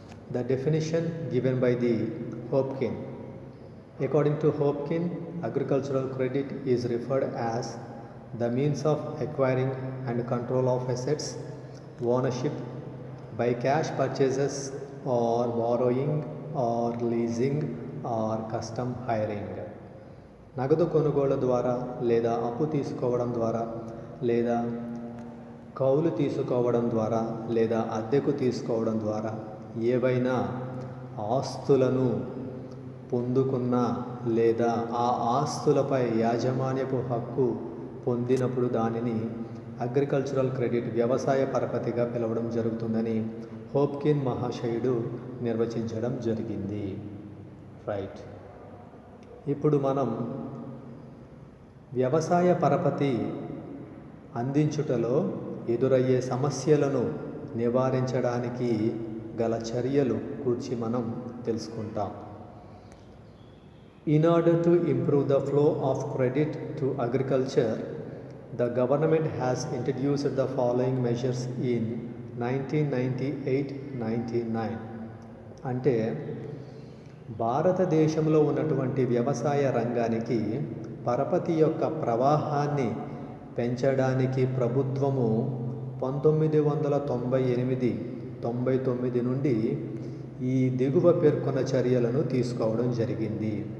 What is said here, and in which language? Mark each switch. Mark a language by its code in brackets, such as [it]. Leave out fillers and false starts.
[en] The definition given by the Hopkin. According to Hopkin, agricultural credit is referred as the means of acquiring and control of assets, ownership by cash purchases or borrowing or leasing or custom hiring. [te] నగదు కొనుగోలు ద్వారా లేదా అప్పు తీసుకోవడం ద్వారా లేదా కౌలు తీసుకోవడం ద్వారా లేదా అద్దెకు తీసుకోవడం ద్వారా ఏవైనా ఆస్తులను పొందుకున్న లేదా ఆ ఆస్తులపై యాజమాన్యపు హక్కు పొందినప్పుడు దానిని అగ్రికల్చరల్ క్రెడిట్, వ్యవసాయ పరపతిగా పిలవడం జరుగుతుందని హోప్కిన్ మహాశయుడు నిర్వచించడం జరిగింది. రైట్. ఇప్పుడు మనం వ్యవసాయ పరపతి అందించుటలో ఎదురయ్యే సమస్యలను నివారించడానికి గల చర్యలు గురించి మనం తెలుసుకుంటాం. [en] In order to improve the flow of credit to agriculture, the government has introduced the following measures in 1998-99. [te] అంటే భారతదేశంలో ఉన్నటువంటి వ్యవసాయ రంగానికి పరపతి యొక్క ప్రవాహాన్ని పెంచడానికి ప్రభుత్వము 1998-99 నుండి ఈ దిగువ పేర్కొన్న చర్యలను తీసుకోవడం జరిగింది.